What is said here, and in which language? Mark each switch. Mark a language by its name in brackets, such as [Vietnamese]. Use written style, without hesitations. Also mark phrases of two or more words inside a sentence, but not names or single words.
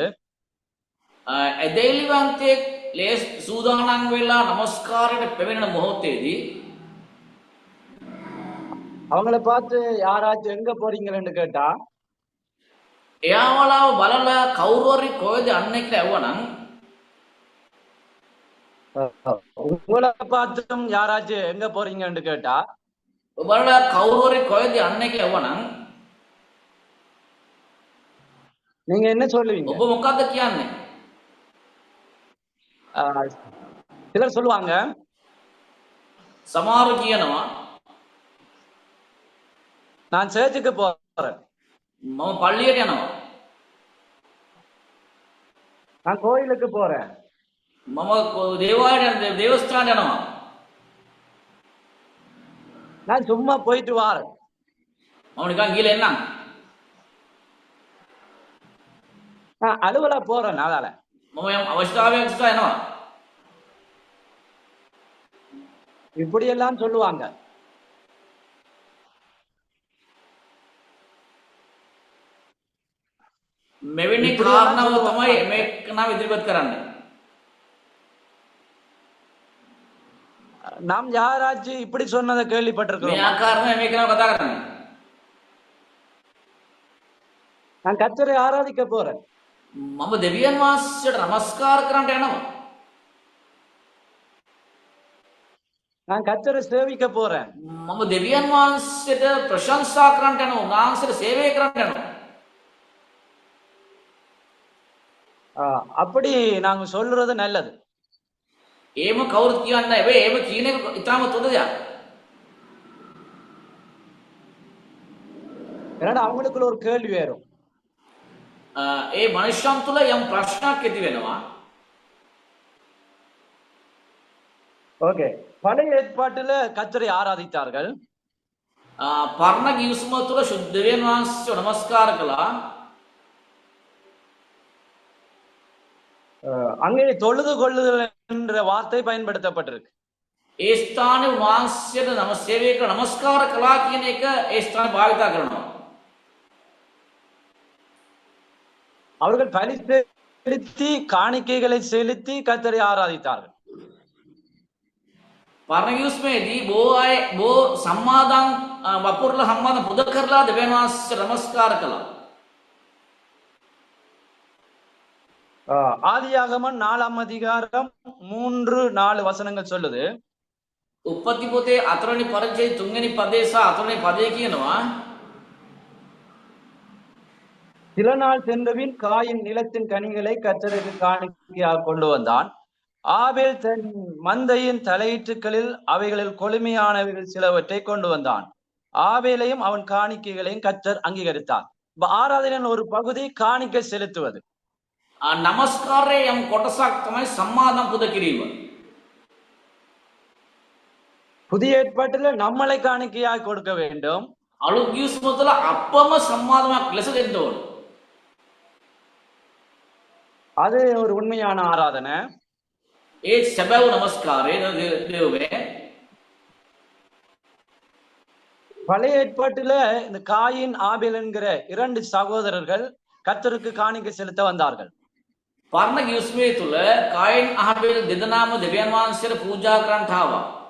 [Sinhala] එදෙලිවන්තයෙක් ලේස් සූදානම් වෙලා නමස්කාරයට පැමිණෙන මොහොතේදී [Tamil] அவங்கள பார்த்து யாராச்சும் எங்க போறீங்கன்னு கேட்டா [Sinhala] එයාවලාව බලලා කවුරු හරි කොහෙද යන්නේ කියලා ඇහුවනම් [Tamil] உங்களை பார்த்தும் யாராச்சும் எங்க போறீங்கன்னு கேட்டா [Sinhala] බලලා කවුරු හරි කොහෙද යන්නේ කියලා ඇහුවනම් [Tamil] நீங்க என்ன சொல்லுவீங்க? [Sinhala] ඔබ මොකද්ද කියන්නේ? [Tamil] சிலர் சொல்லுவாங்க, [Sinhala] සමහරු කියනවා [Tamil] நான் சர்ச்சுக்கு போறேன், [Sinhala] මම පල්ලියට යනවා, [Tamil] நான் கோயிலுக்கு போறேன், [Sinhala] මම දේවස්ථානයට යනවා, [Tamil] நான் சும்மா போயிட்டு வாரேன், [Sinhala] මම නිකන් ගිහලා එන්නම්, [Tamil] நான் அலுவலா போறேன், அதால [Sinhala] මම යම් අවශ්‍යතාවයක් නිසා යනවා. [Tamil] இப்படியெல்லாம் சொல்லுவாங்க. [Sinhala] මෙවැනි [Tamil] இப்படியெல்லாம் [Sinhala] කාරණාව තමයි [Tamil] சொல்லுவாங்க. [Sinhala] මේ කෙනාව ඉදිරිපත් කරන්නේ. [Tamil] நாம் யாராச்சும் இப்படி சொன்னதை [Sinhala] මේ [Tamil] கேள்விப்பட்டிருக்கிறோம். [Sinhala] ආකාරයෙන් මේ කෙනාව කතා කරන්නේ. [Tamil] நான் கர்த்தரை ஆராதிக்க போறேன். [Sinhala] මම දෙවියන් වහන්සේට නමස්කාර කරන්නට යනවා. [Tamil] நான் கர்த்தரை சேவிக்க போறேன். [Sinhala] මම දෙවියන් වහන්සේට ප්‍රශංසා කරන්නට යනවා. උන්වහන්සේට සේවය කරන්නට යනවා. [Tamil] அப்படி நாங்க சொல்றது நல்லது. [Sinhala] එහෙම කවුරුත් කියන්නේ නැහැ. එහෙම කියන එක ඉතාම තොද දෙයක්. [Tamil] ஏன்னா அவங்களுக்குள்ள ஒரு கேள்வி வரும். [Sinhala] ඒ මනුෂ්‍යයන් තුළ යම් ප්‍රශ්නයක් ඇති වෙනවා. [Tamil] ஓகே, பழைய ஏற்பாட்டுல கர்த்தரை ஆராதித்தார்கள். [Sinhala] පරණ ගිවිසුම තුළ ශුද්ධ දෙවියන් වහන්සේට නමස්කාර කළා. [Tamil] அங்கே தொழுது கொள்ளுதல் என்ற வார்த்தை பயன்படுத்தப்பட்டிருக்கு. [Sinhala] ඒ ස්ථානයේ උන්වහන්සේට සේවය කළ නමස්කාර කළා කියන එක ඒ ස්ථානේ භාවිත කරනවා. [Tamil] அவர்கள் பலி செலுத்தி காணிக்கைகளை செலுத்தி கர்த்தரை ஆராதித்தார்கள். [Sinhala] පරණ ගිවිසුමේදී බොහෝ අය බොහෝ සම්මාදම් වපුරලා සම්මාදම් පුද කරලා දෙවියන් වහන්සේට නමස්කාර කළා. [Tamil] ஆதியாகமம் 4 அதிகாரம் 3-4 வசனங்கள் சொல்லுது. [Sinhala] උප්පත්ති පොතේ 4 වෙනි පරිච්ඡේදයේ 3 වෙනි පදේ සහ 4 වෙනි පදේ කියනවා [Tamil] சில நாள் சென்றபின் காயின் நிலத்தின் கனிகளை கர்த்தருக்கு காணிக்கையாக கொண்டு வந்தான். ஆபேல் தன் மந்தையின் தலையீற்றுகளில் அவைகளில் கொழுமையானவைகள் சிலவற்றை கொண்டு வந்தான். ஆபேலையும் அவன் காணிக்கைகளையும் கர்த்தர் அங்கீகரித்தார். ஆராதனையின் ஒரு பகுதி காணிக்கை செலுத்துவது. [Sinhala] නමස්කාරයේ යම් කොටසක් තමයි සම්මාදම් පුද කිරීම. [Tamil] புதிய ஏற்பாட்டில் நம்மளை காணிக்கையாக கொடுக்க வேண்டும். [Sinhala] අලුත් ගිවිසුම තුළ අපම සම්මාදමක් ලෙස දෙන්න ඕන. [Tamil] அது ஒரு உண்மையான ஆராதனை. [Sinhala] ඒ සැබෑව නමස්කාරය දෙව්වේ. [Tamil] பழைய ஏற்பாட்டில இந்த காயின் ஆபேல் என்கிற 2 சகோதரர்கள் கர்த்தருக்கு காணிக்கை செலுத்த வந்தார்கள். [Sinhala] පරණ ගිවිසුමේ තුළ කායින් අහබේල් දෙදෙනාම දෙවියන් වහන්සේට පූජා කරන්නට ආවා.